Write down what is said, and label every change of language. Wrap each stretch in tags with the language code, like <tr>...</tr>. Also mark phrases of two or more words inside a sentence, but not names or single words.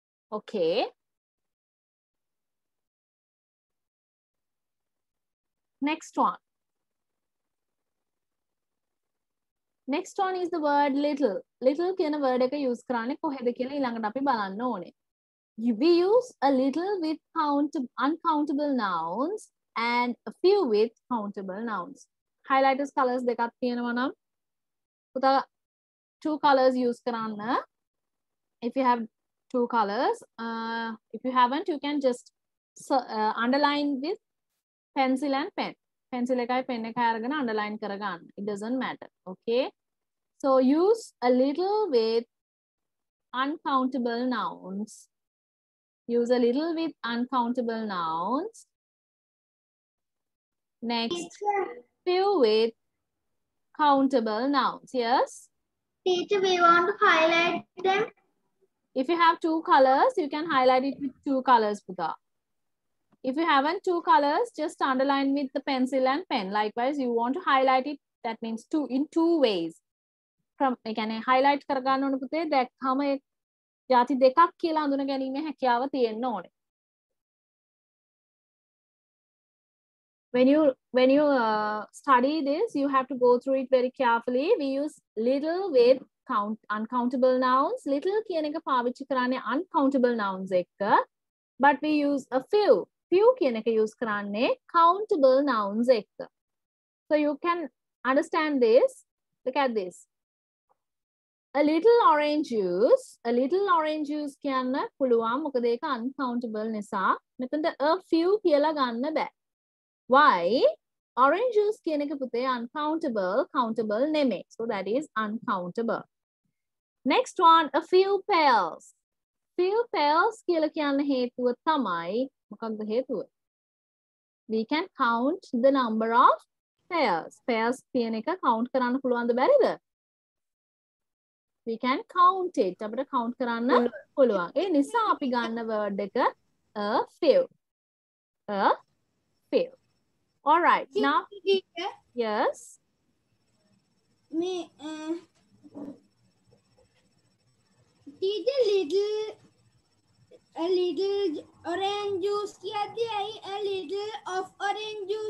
<en>Okay. Next one. Next one is the word little.</en> <si>Little කියන word එක use කරන්නේ කොහෙද කියලා ඊළඟට අපි බලන්න ඕනේ.</si> <en>We use a little with uncountable nouns and a few with countable nouns. Highlighters colors</en> <si>දෙකක් තියෙනවා නම් පුතා</si> <en>two colors</en> <si>use කරන්න.</si> <en>If you have two colors, if you haven't, you can just underline with pencil and pen.</en> <si>Pencil එකයි pen එකයි අරගෙන underline කරගන්න.</si> <en>It doesn't matter. Okay. So use a little with uncountable nouns. Use a little with uncountable nouns. Next, few with countable nouns. Yes? Teacher, we want to highlight them. If you have two colors, you can highlight it with two colors, Puta. If you haven't two colors, just underline with the pencil and pen. Likewise, you want to highlight it, that means in two ways. From highlight</en> <si>කරගන්න ඕන පුතේ දැක්කම ಜಾති දෙකක් කියලා අඳුන ගැනීම හැකියාව තියෙන්න ඕනේ.</si> <en>When you study this, you have to go through it very carefully. We use little with uncountable nouns.</en> <si>Little කියන එක පාවිච්චි කරන්නේ</si> <en>uncountable nouns</en> <si>එක්ක.</si> <en>But we use a few. Few</en> <si>කියන එක</si> <en>use කරන්නේ countable nouns එක්ක. So you can understand this. Look at this. A little orange juice</en> <si>කියන්න පුළුවන් මොකද ඒක</si> <en>uncountable</en> <si>නිසා මෙතනට</si> <en>a few</en> <si>කියලා ගන්න බෑ.</si> <en>Why? Orange juice</en> <si>කියන එක පුතේ</si> <en>uncountable, countable නෙමෙයි. So that is uncountable. Next one, a few pairs. Few pairs</en> <si>කියලා කියන්න හේතුව තමයි මොකක්ද හේතුව?</si> <en>We can count the number of pairs.</en> <si>Pairs කියන එක count කරන්න පුළුවන්ද බැරිද?</si> <en>We can count it.</en> <si>අපිට count කරන්න පුළුවන්. ඒ නිසා අපි ගන්න word එක</si> <en>a few. A few. All right. Now, yes. Teacher, a little orange juice a little of orange juice</en>